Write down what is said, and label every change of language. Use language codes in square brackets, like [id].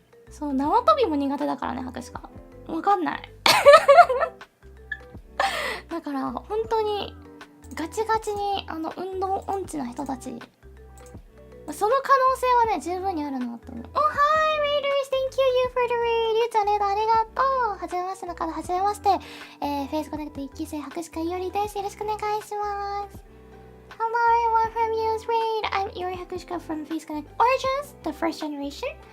[ja] そう、縄跳びも苦手だからね博士かわかんないだから本当にガチガチに運動音痴な人たち、その可能性はね十分にあるなと思う。 [en] Oh hi readers, thank you for the read. [ja] ゆうちゃんレードありがとう。はじめましての方はじめまして。フェイスコネクト1期生博士課いおりです。よろしくお願いします。 [en] Hello everyone from Yu's Read. I'm Iori Hakushika from Face Connect Origins, the first generation.